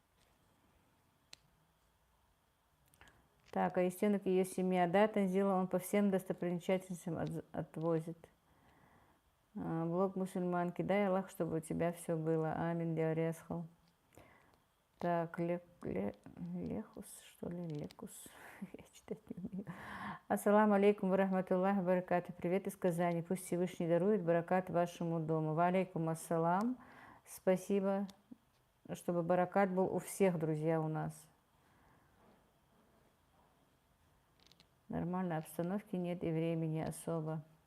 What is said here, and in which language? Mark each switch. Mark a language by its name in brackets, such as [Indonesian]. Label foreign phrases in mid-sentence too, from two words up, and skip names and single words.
[Russian] Так, а Естенок и ее семья, да, Танзила, он по всем достопримечательностям отвозит. Блог мусульманки, дай Аллах, чтобы у тебя все было. Амин, Диаресхал. Так, Лехус, что ли, Лекус, я читать не умею. [Arabic] السلام عليكم ورحمة الله وبركاته. [Russian] Привет из Казани, пусть Всевышний дарует баракат вашему дому. [Arabic] وعليكم السلام. [Russian] Спасибо, чтобы баракат был у всех, друзья, у нас. Нормальной обстановки нет и времени особо.